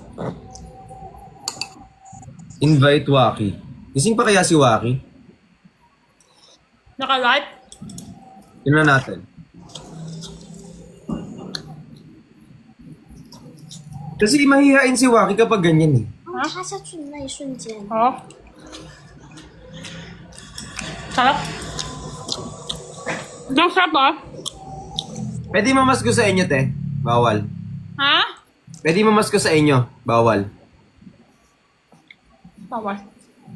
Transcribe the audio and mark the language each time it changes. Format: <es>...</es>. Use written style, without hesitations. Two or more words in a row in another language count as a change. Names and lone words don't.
<en>Invite Waki.</en> <tl>Gising pa kaya si Waki? Naka-live? Tingnan natin. Kasi mahihain si Waki kapag ganyan eh.</tl> <zh>插下去的那一瞬间，</zh> <tl>Oh. Sarap. Ang sarap ah. Pwede mamasko sa inyo, te? Bawal. Ha? Pwede mamasko sa inyo? Bawal. Bawal.</tl>